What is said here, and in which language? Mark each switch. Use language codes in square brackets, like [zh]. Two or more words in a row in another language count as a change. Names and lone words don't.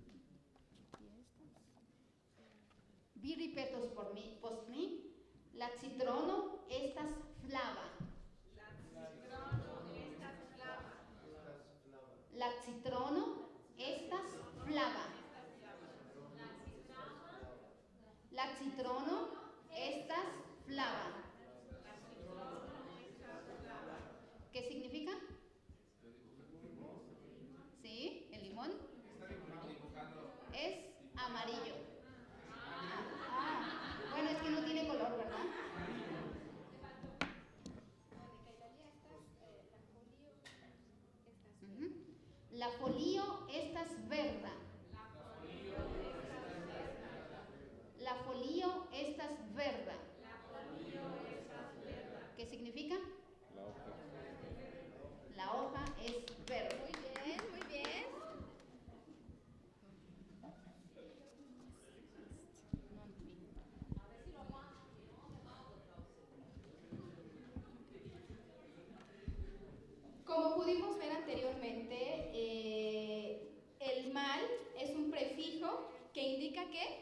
[eo] Vi ripetos por mi, post mi, la citrono estas flava. La citrono estas flava. La citrono estas flava. [es] ¿Qué significa? ¿Sí? ¿El limón? Es amarillo. Bueno, es que no tiene color, ¿verdad? [eo] La folio estas verda. La folio estas verda. [es] ¿Qué significa? La hoja es verde. Muy bien, muy bien. Como pudimos ver anteriormente, el mal es un prefijo que indica ¿qué?